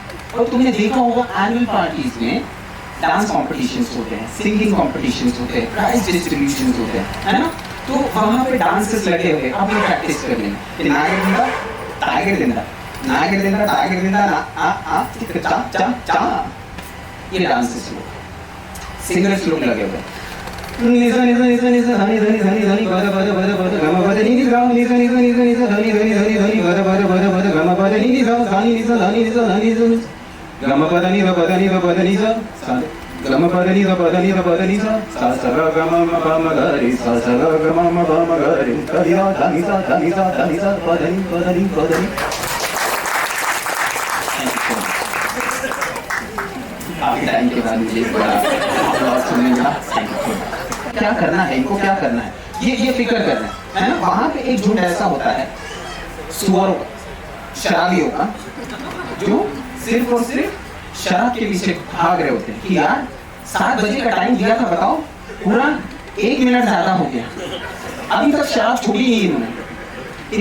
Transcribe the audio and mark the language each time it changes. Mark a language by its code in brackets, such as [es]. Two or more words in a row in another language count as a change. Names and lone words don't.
[hi] और तुमने देखा होगा [en] annual parties [hi] में [en] dance competitions [hi] होते हैं, [en] singing competitions [hi] होते हैं, [en] prize distributions [hi] होते हैं, है ना। तो वहाँ पे डांसेस लगे हुए, अब ये प्रैक्टिस कर लेंगे, नागरिंदा टाइगर दिंदा ना आ चा चा चा, ये डांसेस लोग, सिंगर्स लोग लगे हुए। नि सा नि सा नि सा नि सा धनी धनी धनी धनी ग ग ग ग ग गम ग नि नि गा नि सा नि सा नि सा नि सा धनी धनी धनी धनी ग ग ग ग गम ग नि नि गा धनी नि सा धनी नि सा धनी सा गम प धनी ग प धनी ग प धनी सा गम प धनी ग प धनी ग प धनी सा स ग ग म प म ग रे स ग ग म म प म ग रे धनी सा धनी सा धनी सा प धनी प धनी प धनी। आपकी टाइम के बाद मुझे बड़ा applause सुनने मिला। क्या करना है इनको, क्या करना है, ये फिक्र करना है ना। वहां पे एक झुंड ऐसा होता है सुअरों का, शराबियों का, जो सिर्फ और सिर्फ शराब के पीछे भाग रहे होते हैं कि यार 7 बजे का टाइम दिया था, बताओ पूरा 1 मिनट ज्यादा हो गया, अभी तक शराब छोड़ी नहीं इन्होंने।